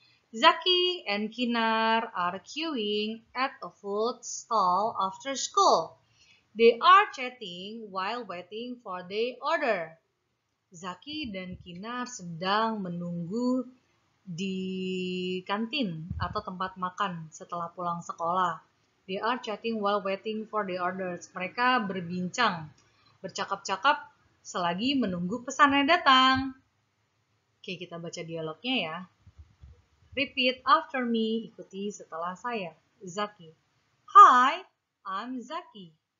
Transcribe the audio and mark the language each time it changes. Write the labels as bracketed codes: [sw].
[en] Zaki and Kinar are queuing at a food stall after school. They are chatting while waiting for their order. [id] Zaki dan Kinar sedang menunggu di kantin atau tempat makan setelah pulang sekolah. [en] They are chatting while waiting for the orders. [id] Mereka berbincang, bercakap-cakap selagi menunggu pesanan datang. Oke, kita baca dialognya ya. [en] Repeat after me, [id] ikuti setelah saya. Zaki. [en] Hi, I'm Zaki.